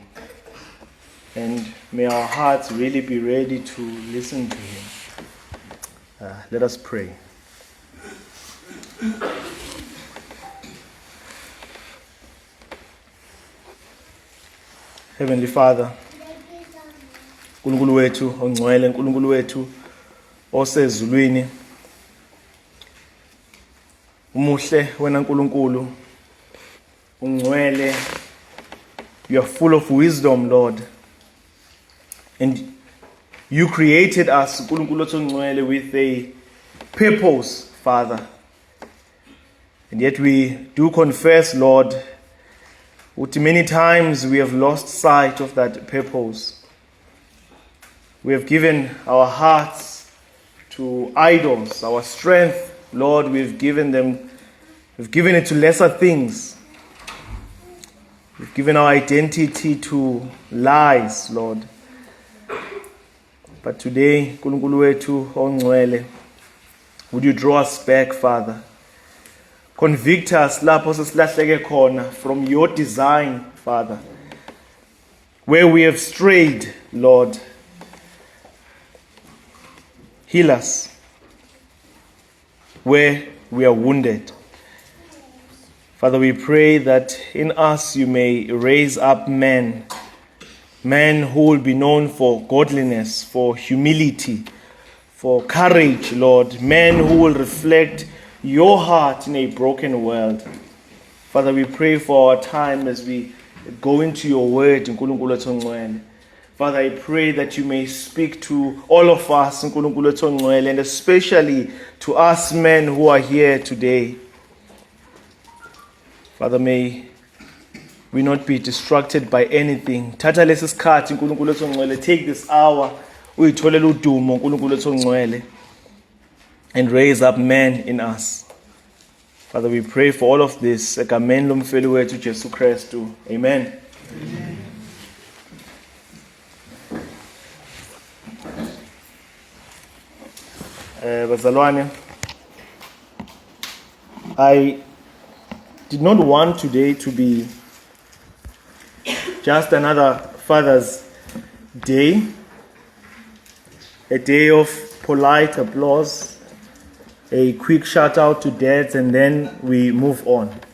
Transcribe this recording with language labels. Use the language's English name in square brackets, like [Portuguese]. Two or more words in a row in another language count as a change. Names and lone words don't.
[English] And may our hearts really be ready to listen to him. Let us pray. Heavenly Father, [Zulu] Nkulunkulu wethu ongcwele, Nkulunkulu wethu osezulwini, umuhle wena Nkulunkulu, ungcwele, [English] you are full of wisdom, Lord. And you created us, [Zulu] Nkulunkulu ongcwele, [English] with a purpose, Father. And yet we do confess, Lord, that many times we have lost sight of that purpose. We have given our hearts to idols, our strength Lord, we've given it to lesser things. We've given our identity to lies, Lord. But today, [Zulu] Nkulunkulu wethu ongcwele, [English] would you draw us back, Father? Convict us [Zulu] lapho sesilahleke khona [English] from your design, Father. Where we have strayed, Lord. Heal us where we are wounded. Father, we pray that in us you may raise up men who will be known for godliness, for humility, for courage, Lord. Men who will reflect your heart in a broken world. Father, we pray for our time as we go into your word, [Zulu] Nkulunkulu wethu ongcwele. [English] Father, I pray that you may speak to all of us, [Zulu] Nkulunkulu wethu ongcwele, [English] and especially to us men who are here today. Father, may we not be distracted by anything. [Zulu] Thatha lesi sikhathi, Nkulunkulu wethu ongcwele, [English] take this hour, [Zulu] uyitholele udumo, Nkulunkulu wethu ongcwele, [English] and raise up men in us. Father, we pray for all of this. [Zulu] Egameni lomfeli wethu Jesu Kristu. [English] Amen. Bazalwane, I did not want today to be just another Father's Day, a day of polite applause, a quick shout out to dads, and then we move on.